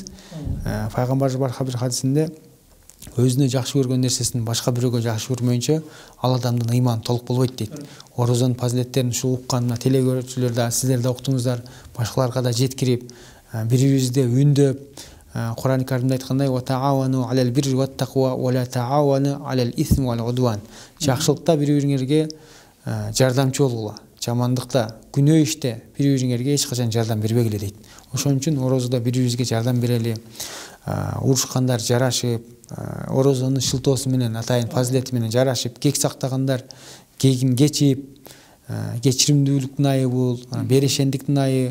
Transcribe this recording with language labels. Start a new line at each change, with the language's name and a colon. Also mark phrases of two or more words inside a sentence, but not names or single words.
Kyrgyz: Пайгамбарыбыз барка бир хадисинде өзүнө жакшы көргөн нерсесин башка бирөөгө жакшы көрмөйүнчө ал адамдын ыйманы толук болбойт дейт. Орозонун фазилеттерин ушу уккан телегөрүүчүлөр да, сиздер да уктуңуздар, башкаларга да жеткирип, бири-бирибизди үндөп, Куран-ы Каримде айткандай:
Arabic: "وتعاونوا على البر والتقوى ولا تعاونوا على الإثم والعدوان."
Kyrgyz: Жакшылыкта бири-бириңерге жардамчы болгула, жамандыкта, күнөө иште бири-бириңерге эч качан жардам бербегиле дейт. Ошон үчүн орозодо бири-бирибизге жардам берели, урушкандар жарашып, орозонун шылтоосу менен, атайын фазилети менен жарашып, кек сактагандар кегин кечип, кечиримдүүлүктүн айы бул, берешендиктин айы.